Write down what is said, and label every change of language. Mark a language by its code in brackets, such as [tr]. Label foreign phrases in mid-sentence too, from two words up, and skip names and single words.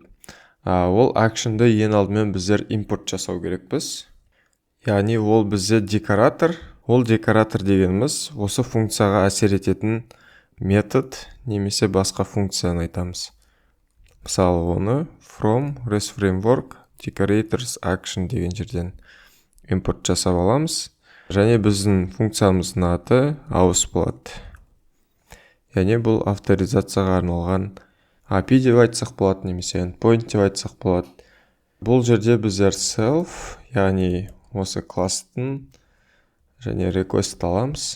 [kk] Ол action'ды ең алдымен біздер импорт жасау керекпіз. Яғни ол бізде декоратор. Ол декоратор дегеніміз осы функцияға әсер ететін метод немесе басқа функцияны айтамыз. Мысалы оны [en] from REST framework decorators action [kk] деген жерден импорт жасап аламыз. Және біздің функциямыздың аты aus болады. Яғни бұл авторизацияға арналған API деп айтсақ болады, немесе endpoint деп айтсақ болады. Бұл жерде біздер self, яғни осы класстың және request аламыз.